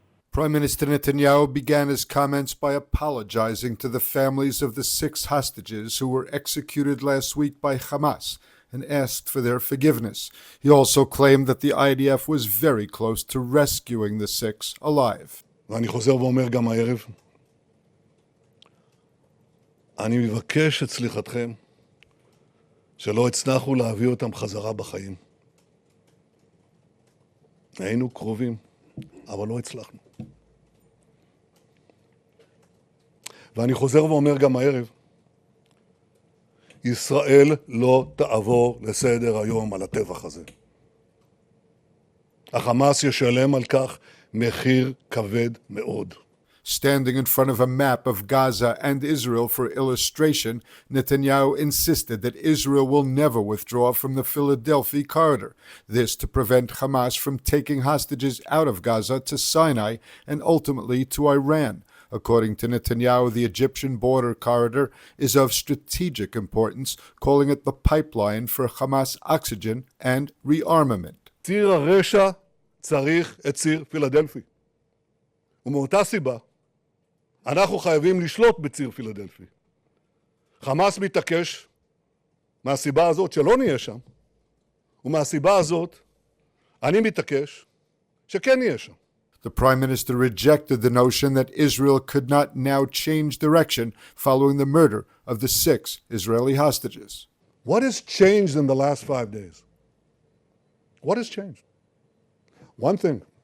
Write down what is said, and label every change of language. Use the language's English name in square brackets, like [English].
[English] Prime Minister Netanyahu began his comments by apologizing to the families of the 6 hostages who were executed last week by Hamas and asked for their forgiveness. He also claimed that the IDF was very close to rescuing the 6 alive. [Hebrew] ואני חוזר ואומר גם הערב, אני מבקש את סליחתכם שלא הצלחנו להביא אותם חזרה בחיים. היינו קרובים, אבל לא הצלחנו. ואני חוזר ואומר גם הערב, ישראל לא תעבור לסדר היום על הטבח הזה. החמאס ישלם על כך מחיר כבד מאוד. [English] Standing in front of a map of Gaza and Israel for illustration, Netanyahu insisted that Israel will never withdraw from the Philadelphi Corridor, this to prevent Hamas from taking hostages out of Gaza to Sinai and ultimately to Iran. According to Netanyahu, the Egyptian border corridor is of strategic importance, calling it the pipeline for Hamas oxygen and rearmament. [Hebrew] ציר הרשע צריך את ציר פילדלפי. ומאותה סיבה, אנחנו חייבים לשלוט בציר פילדלפי. חמאס מתעקש מהסיבה הזאת שלא נהיה שם, ומהסיבה הזאת אני מתעקש שכן נהיה שם. [English] The Prime Minister rejected the notion that Israel could not now change direction following the murder of the 6 Israeli hostages. What has changed in the last 5 days? What has changed? One thing.